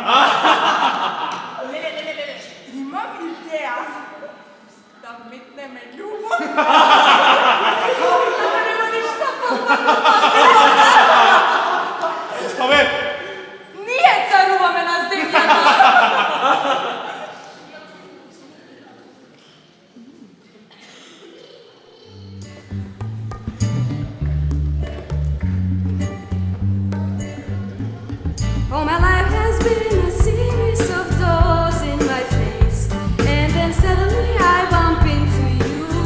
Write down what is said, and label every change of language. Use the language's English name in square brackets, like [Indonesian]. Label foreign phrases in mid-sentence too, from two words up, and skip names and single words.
[Macedonian] Леле, имам идеја да метнеме љубов. Нема ништо Оставе! Ние царуваме на земјата. [English] Oh, my life has been a series of doors in my face, and then suddenly I bump into you.